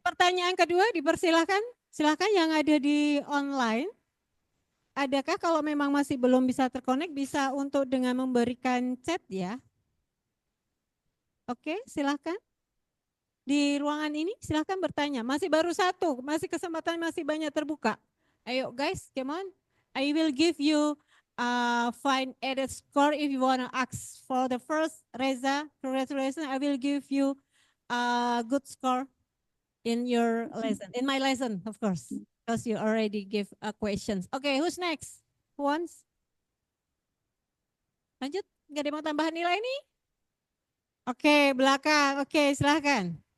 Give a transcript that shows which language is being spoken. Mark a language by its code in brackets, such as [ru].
[id] Pertanyaan kedua dipersilahkan. Silahkan yang ada di online. Adakah kalau memang masih belum bisa terkonek, bisa untuk dengan memberikan chat ya? Oke, silahkan. Di ruangan ini silahkan bertanya. Masih baru satu, masih kesempatan masih banyak terbuka. Ayo [en] guys, come on. I will give you find added score if you want to ask for the first. Reza, congratulations. I will give you a good score in your lesson. In my lesson, of course. Because you already give questions. Okay, who's next? Who wants? [id] Lanjut, nggak ada yang mau tambahan nilai nih? Oke, belakang. Oke, silahkan.